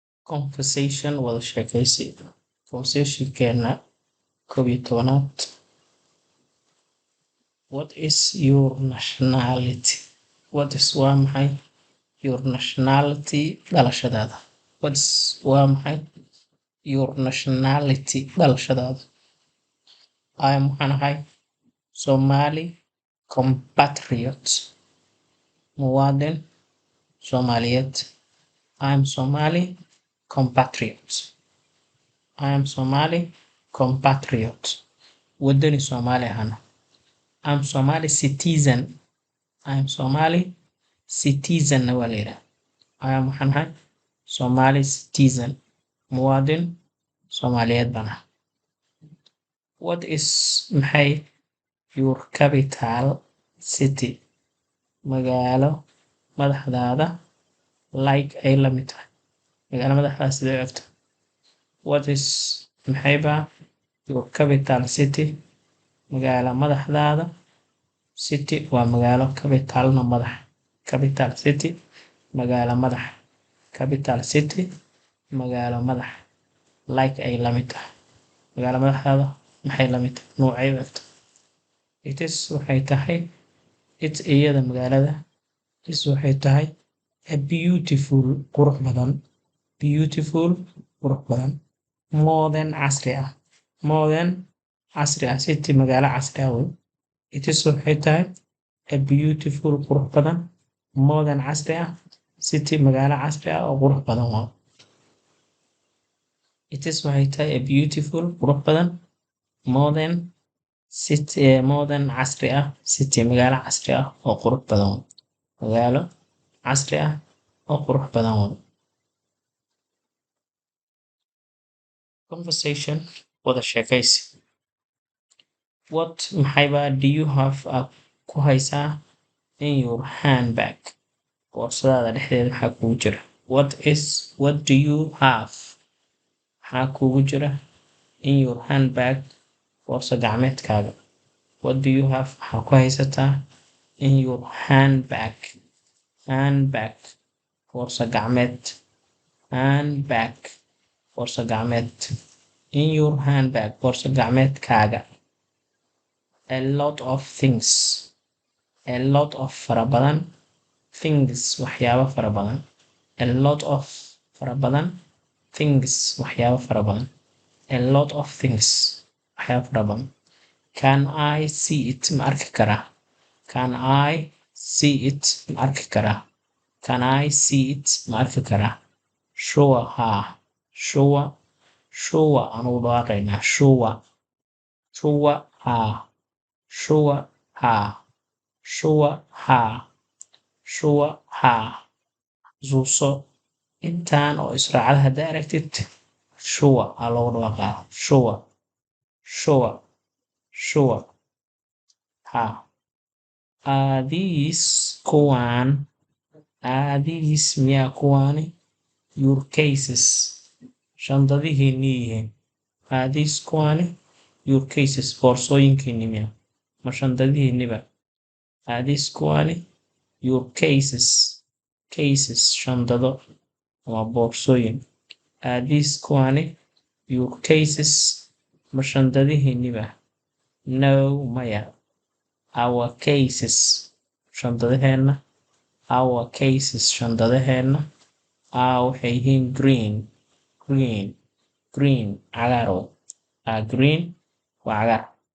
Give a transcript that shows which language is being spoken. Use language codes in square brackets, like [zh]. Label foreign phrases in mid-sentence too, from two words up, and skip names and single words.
[so] Conversation wada sheekaysi. Conversationkeena 11aad. [en] What is your nationality? [so] Waa maxay [en] your nationality [so] dhalashadaada? Waa maxay [en] your nationality [so] dhalashadaada? [en] I am [so] waxaan ahay [en] Somali compatriot. [so] Muwaadin Soomaaliyeed. [en] I am Somali compatriot. I am Somali compatriot. [so] Wadani Soomaali ahana. [en] I am Somali citizen. I am Somali citizen [so] na waa la yidhaahdaa. [en] I am [so] waxaan ahay [en] Somali citizen. [so] Muwaadin Soomaaliyeed baan ahay. [en] What is maxay your capital city? [so] Magaalo madaxdaada like ay la mid tahay. Magaalo madaxdaada sidee u egtahay? [en] What is [so] maxay baa [en] your capital city? [so] Magaalo madaxdaada city waa magaalo capitalna madax. [en] Capital city [so] magaalo madax. [en] Capital city [so] magaalo madax like ay la mid tahay. Magaalo madaxdaada maxay la mid tahay? Noocay u egtahay? [en] It is [so] waxay tahay iyada magaalada waxay tahay [en] a beautiful [so] qurux badan. Beautiful qurux badan. Modern casri ah. Modern casri ah. City magaalo casri ah wey. [en] It is [so] waxay tahay [en] a beautiful [so] qurux badan. Modern casri ah. City magaalo casri ah oo qurux badan waa. [en] It is [so] waxay tahay [en] a beautiful [so] qurux badan. [en] Modern city modern [so] casri ah. City magaalo casri ah oo qurux badan waa. Magaalo casri ah oo qurux badan waa. Conversation wada sheekaysi. [en] What [so] maxay baa [en] do you have [so] ku haysaa [en] in your handbag? [so] Boorsadaada dhexdeeda maxaa kugu jira? [en] What do you have [so] maxaa kugu jira [en] in your handbag? [so] Boorsa gacmeedkaaga. [en] What do you have [so] maxaa ku haysataa [en] in your handbag? [so] Handbag boorsa gacmeed. Handbag boorsa gacmeed. [en] In your handbag [so] boorsa gacmeedkaaga. [en] A lot of things. A lot of [so] fara badan. Things waxyaabo fara badan. [en] A lot of [so] fara badan. Things waxyaabo fara badan. [en] A lot of things [so] waxyaabo fara badan. [en] Can I see it? [so] Ma arki karaa? [en] Can I see it? [so] Ma arki karaa? [en] Can I see it? [so] Ma arki karaa? [en] Sure ha. [so] Sure. Sure aanu dhawaaqaynaa. [en] Sure. Sure ha. Sure ha. Sure ha. Sure ha. [so] Zuuso intaan oo israacada haddaa aragtid sure aa loogu dhawaaqaa. [en] Sure. Sure. Sure ha. Are these kuwaan? Are these [so] miyaa kuwaani? [en] Your cases [so] shandadihiinni yihiin. [en] Are these kuwaani? Your cases [so] boorsooyinkiinni miyaa? Ma shandadihiinniba? [en] Are these kuwaani? Your cases. Cases [so] shandado ama boorsooyin. [en] Are these kuwaani? Your cases [so] ma shandadihiinniba? [en] No maya. Our cases shandadaheenna. Our cases [so] shandadaheenna waxay yihiin [en] green. Green. [so] Green cagaar. Green waa cagaar.